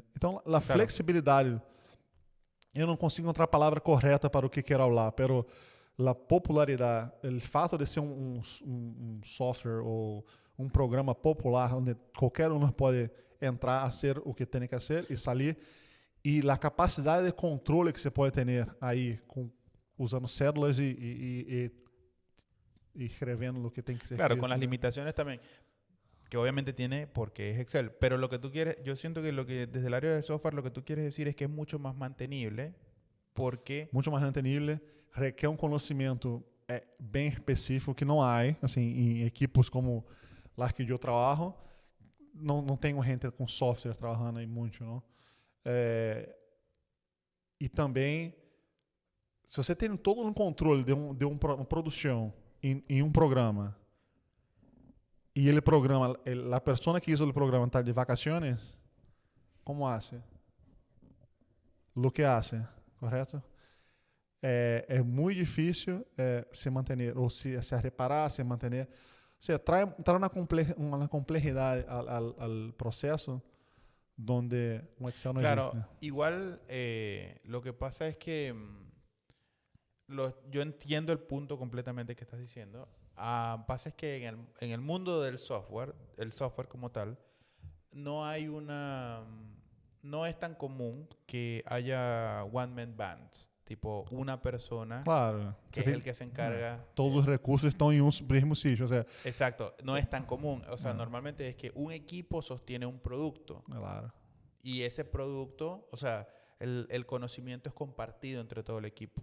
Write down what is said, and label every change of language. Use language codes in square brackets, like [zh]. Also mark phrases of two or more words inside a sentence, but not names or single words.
[pt] Então, a flexibilidade, eu não consigo encontrar a palavra correta para o que quero falar, pero a popularidade, o fato de ser um software ou um programa popular, onde qualquer um pode entrar a ser o que tem que ser e sair, e a capacidade de controle que você pode ter aí usando cédulas e [es] y escribiendo lo que tiene que ser Claro, escrito, con las ¿no? limitaciones también, que obviamente tiene porque es Excel. Pero lo que tú quieres, yo siento que lo que desde el área de software lo que tú quieres decir es que es mucho más mantenible porque, [pt] Muito mais entendible, requer conhecimento bem específico que não há, assim, em [es] equipos como las [pt] que eu trabalho, não tenho gente com software trabalhando aí muito, não? E também, se você tem todo um controle uma produção em um programa, e ele programa, a pessoa que hizo o programa [es] está de vacaciones, como hace? Lo que hace, [pt] correto? É muito difícil se manter, ou se reparar, se manter. [es] O sea, trae una complejidad al proceso donde un Excel no claro, existe. igual lo que pasa es que yo entiendo el punto completamente que estás diciendo. Pasa es que en el mundo del software, el software como tal, no hay no es tan común que haya [en] one-man bands, [es] tipo una persona Claro, que es el que se encarga. todos los recursos están en un mismo sitio. O sea, Exacto, no es tan común. O sea, Ah. normalmente es que un equipo sostiene un producto claro. y ese producto, o sea, el conocimiento es compartido entre todo el equipo.